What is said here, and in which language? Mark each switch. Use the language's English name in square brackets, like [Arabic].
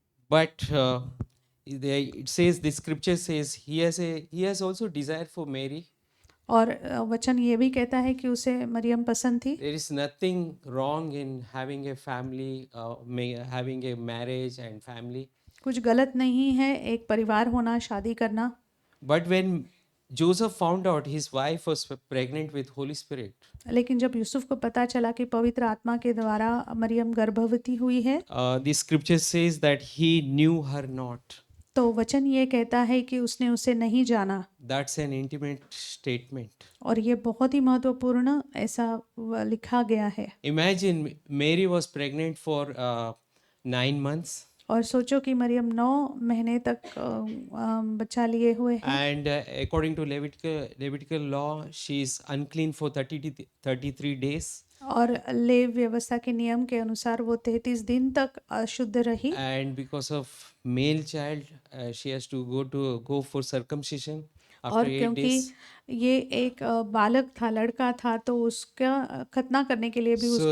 [English] But it says, the scripture says he has also desire for Mary. [Hindi] और वचन ये भी कहता है कि उसे मरियम पसंद थी। [English] There is nothing wrong in having a family, having a marriage and family. [Hindi] कुछ गलत नहीं है एक परिवार होना, शादी करना। [English] But when Joseph found out his wife was pregnant with Holy Spirit, [Hindi] लेकिन जब यूसुफ को पता चला कि पवित्र आत्मा के द्वारा मरियम गर्भवती हुई है, [English] the scripture says that he knew her not. [Hindi] तो वचन ये कहता है कि उसने उसे नहीं जाना। [English] That's an intimate statement. [Hindi] और ये बहुत ही महत्वपूर्ण ऐसा लिखा गया है। [English] Imagine Mary was pregnant for 9 months. [Hindi] और सोचो कि मरियम 9 महीने तक बच्चा लिए हुए है। [English] And according to Levitical law, she is unclean for 33 days. [Hindi] और लेव व्यवस्था के नियम के अनुसार वो 33 दिन तक अशुद्ध रही। [English] And because of male child, she has to go for circumcision after [Hindi] और [English] 8 [Hindi] क्योंकि [English] days. [Hindi] ये एक बालक था, लड़का था, तो उसका खतना करने के लिए भी उसको